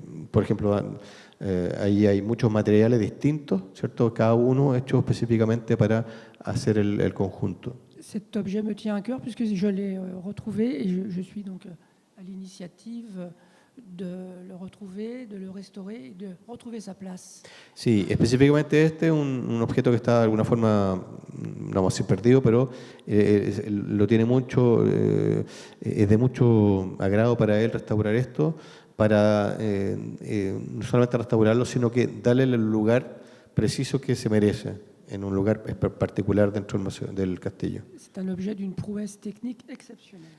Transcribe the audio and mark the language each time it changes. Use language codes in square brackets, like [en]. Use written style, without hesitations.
[es] Por ejemplo, ahí hay muchos materiales distintos, ¿cierto? Cada uno hecho específicamente para hacer el conjunto. [fr] Cet objet me tient à cœur puisque je l'ai retrouvé et je suis donc à l'initiative de le retrouver, de le restaurer et de retrouver sa place. [es] Sí, específicamente este es un objeto que está de alguna forma, no vamos a decir perdido, pero lo tiene mucho, es de mucho agrado para él restaurar esto, para no solamente restaurarlo, sino que darle el lugar preciso que se merece, en un lugar particular dentro del castillo. [fr] C'est un objet d'une prouesse technique exceptionnelle.